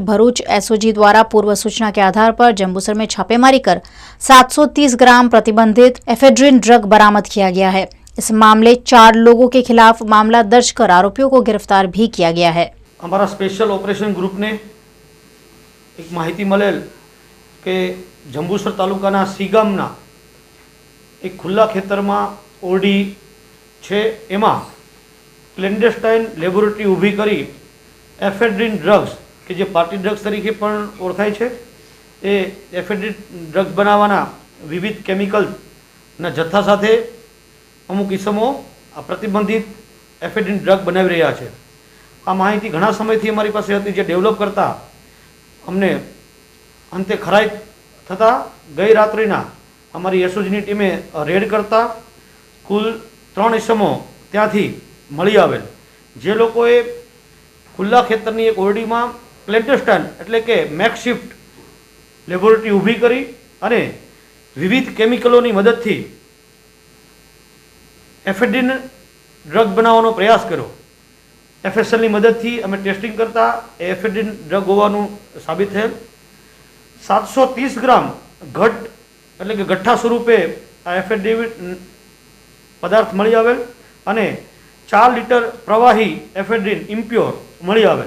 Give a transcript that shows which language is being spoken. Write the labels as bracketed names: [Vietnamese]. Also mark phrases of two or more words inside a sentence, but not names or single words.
[Hindi] भरूच एसओजी द्वारा पूर्व सूचना के आधार पर जंबूसर में छापेमारी कर 730 ग्राम प्रतिबंधित एफेड्रिन ड्रग बरामद किया गया है। इस मामले 4 लोगों के खिलाफ मामला दर्ज कर आरोपियों को गिरफ्तार भी किया गया है। [Gujarati] હમારા સ્પેશલ ઓપરેશન ગ્રુપ ને એક માહિતી મળેલ કે જંબુસર તાલુકાના સીગામના એક ખુલ્લા ખેતર માં ઓરડી છે, એમાં [English] clandestine laboratory [Gujarati] ઊભી કરી એફેડ્રિન ડ્રગ્સ કે જે [English] party drugs [Gujarati] તરીકે પણ ઓળખાય છે, એ એફેડ્રિન ડ્રગ્સ બનાવવાના વિવિધ કેમિકલના જથ્થા સાથે અમુક ઇસમો આ પ્રતિબંધિત એફેડ્રિન ડ્રગ બનાવી રહ્યા છે। આ માહિતી ઘણા સમયથી અમારી પાસે હતી, જે ડેવલપ કરતા અમને અંતે ખરાઈ થતા ગઈ રાત્રિના અમારી એસઓજીની ટીમે રેડ કરતા કુલ 3 ઇસમો ત્યાંથી મળી આવેલ, જે લોકોએ ખુલ્લા ખેતરની એક ઓરડીમાં ક્લેન્ડેસ્ટાઇન એટલે કે [English] makeshift laboratory [Gujarati] ઊભી કરી અને વિવિધ કેમિકલોની મદદથી એફેડ્રિન ડ્રગ બનાવવાનો પ્રયાસ કર્યો. એફએસએલની મદદથી અમે ટેસ્ટિંગ કરતા એ એફેડ્રિન ડ્રગ હોવાનું સાબિત થયેલ. 730 ગ્રામ ઘટ એટલે કે ગઠ્ઠા સ્વરૂપે આ એફેડ્રિન પદાર્થ મળી આવેલ અને 4 લીટર પ્રવાહી એફેડ્રિન ઇમ્પ્યોર મળી આવેલ.